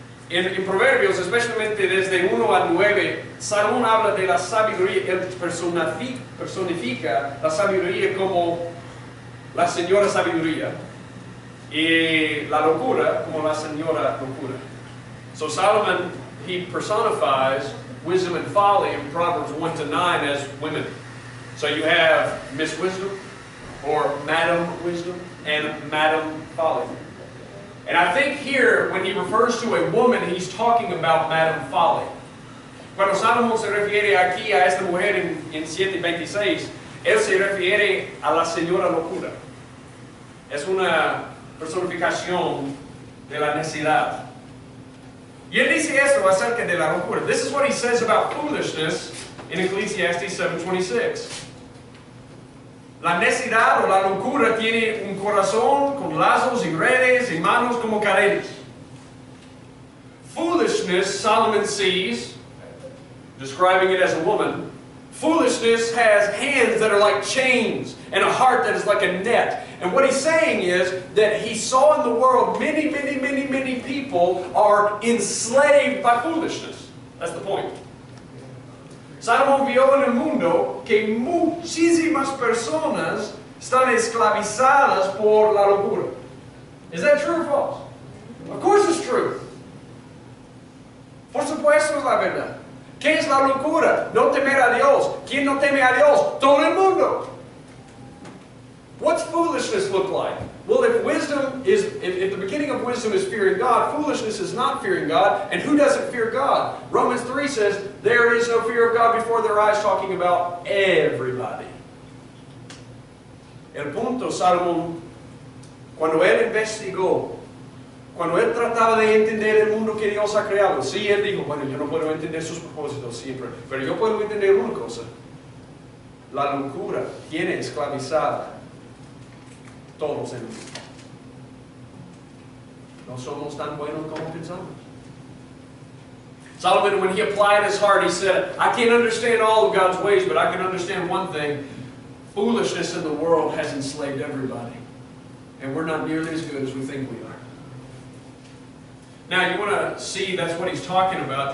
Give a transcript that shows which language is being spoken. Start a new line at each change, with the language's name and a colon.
Spanish: En Proverbios, especialmente desde 1 al 9, Salomón habla de la sabiduría. Él personifica la sabiduría como la señora sabiduría y la locura como la señora locura.
English: So Solomon, he personifies wisdom and folly in Proverbs 1 to 9 as women. So you have Miss Wisdom, or Madam Wisdom, and Madam Folly. And I think here, when he refers to a woman, he's talking about Madam Folly.
Spanish: Cuando Salomón se refiere aquí a esta mujer en 7:26, él se refiere a la señora locura. Es una personificación de la necedad. Y él dice esto acerca de la locura.
English: This is what he says about foolishness in Ecclesiastes 7:26.
Spanish: La necedad o la locura tiene un corazón con lazos y redes y manos como cadenas.
English: Foolishness, Solomon sees, describing it as a woman, foolishness has hands that are like chains and a heart that is like a net. And what he's saying is that he saw in the world many people are enslaved by foolishness. That's the point.
Spanish: Salomón vio en el mundo que muchísimas personas están esclavizadas por la locura.
English: Is that true or false? Of course it's true.
Spanish: Por supuesto es la verdad. ¿Qué es la locura? No temer a Dios. ¿Quién no teme a Dios? Todo el mundo.
English: What's foolishness look like? Well, if the beginning of wisdom is fearing God, foolishness is not fearing God. And who doesn't fear God? Romans 3 says, there is no fear of God before their eyes, talking about everybody.
Spanish: El punto, Salomón, cuando él investigó, cuando él trataba de entender el mundo que Dios ha creado, sí, él dijo, bueno, yo no puedo entender sus propósitos siempre, pero yo puedo entender una cosa. La locura tiene esclavizada todos en el mundo. No somos tan buenos como pensamos.
English: Solomon, when he applied his heart, he said, I can't understand all of God's ways, but I can understand one thing. Foolishness in the world has enslaved everybody. And we're not nearly as good as we think we are. Now, you want to see that's what he's talking about.